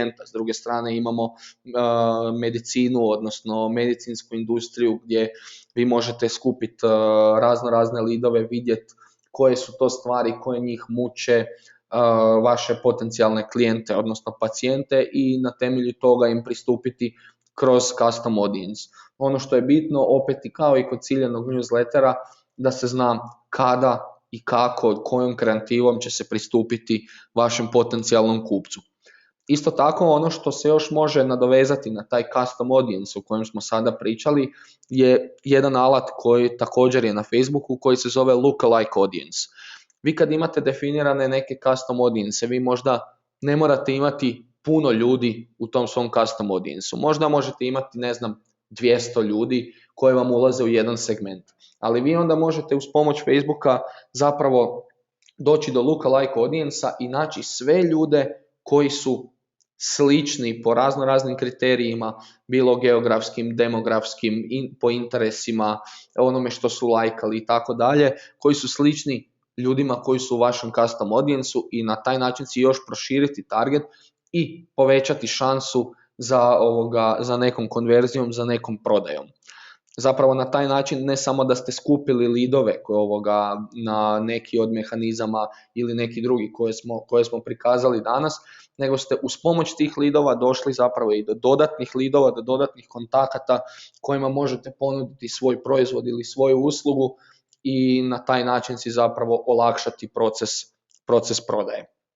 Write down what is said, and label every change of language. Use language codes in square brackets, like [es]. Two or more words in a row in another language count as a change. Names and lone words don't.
[hr] S druge strane imamo medicinu, odnosno medicinsku industriju, gdje vi možete skupiti razne leadove, vidjeti koje su to stvari koje njih muče, vaše potencijalne klijente, odnosno pacijente, i na temelju toga im pristupiti kroz [en] custom audience. [hr] Ono što je bitno, opet i kao i kod ciljanog newslettera, da se zna kada i kako, kojom kreativom će se pristupiti vašem potencijalnom kupcu. Isto tako, ono što se još može nadovezati na taj [en] custom audience [hr] o kojem smo sada pričali je jedan alat koji također je na Facebooku, koji se zove [en] lookalike audience. [hr] Vi kad imate definirane neke [en] custom audience, [hr] vi možda ne morate imati puno ljudi u tom svom [en] custom audience-u. [hr] Možda možete imati, 200 ljudi koji vam ulaze u jedan segment. Ali vi onda možete uz pomoć Facebooka zapravo doći do [en] lookalike audience-a [hr] i naći sve ljude koji su slični po raznim kriterijima, bilo geografskim, demografskim, po interesima, onome što su lajkali i tako dalje, koji su slični ljudima koji su u vašem [en] custom audience-u, [hr] i na taj način si još proširiti target i povećati šansu za nekom konverzijom, za nekom prodajom. Zapravo na taj način ne samo da ste skupili leadove na neki od mehanizama ili neki drugi koje smo prikazali danas, nego ste uz pomoć tih leadova došli zapravo i do dodatnih leadova, do dodatnih kontakata kojima možete ponuditi svoj proizvod ili svoju uslugu i na taj način si zapravo olakšati proces prodaje.